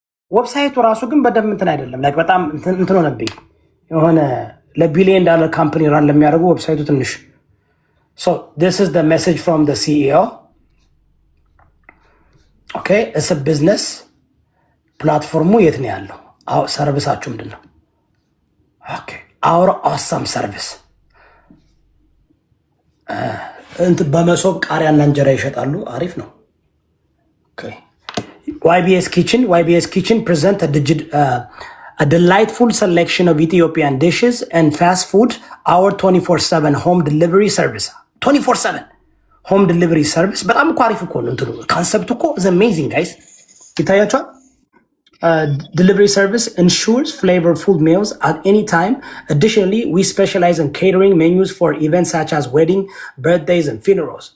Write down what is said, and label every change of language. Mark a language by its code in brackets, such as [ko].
[am] ዌብሳይቱ ራሱ ግን በደንብ እንትን አይደለም። ላይክ በጣም እንትን ሆነብኝ። የሆነ ለቢሊየን ዳለር ካምፓኒ ራን ለሚያደርጉ ዌብሳይቱ ትንሽ [en] So this is the message from the CEO. Okay, it's a business platform. [am] የት ነው ያለው? ሰርቪሳችሁ ምንድን ነው? [en] Okay, our awesome service. [am] በመሶብ ቃሪያና እንጀራ ይሸጣሉ። አሪፍ ነው። [en] Okay. YBS Kitchen present a delightful selection of Ethiopian dishes and fast food. Our 24/7 home delivery service. 24/7 home delivery service. [am] በጣም እኮ አሪፍ እኮ ነው እንትኑ ካንሰፕቱ እኮ [en] is amazing guys. [am] ይታያችኋል? [en] Delivery service ensures flavorful meals at any time. Additionally, we specialize in catering menus for events such as wedding, birthdays, and funerals.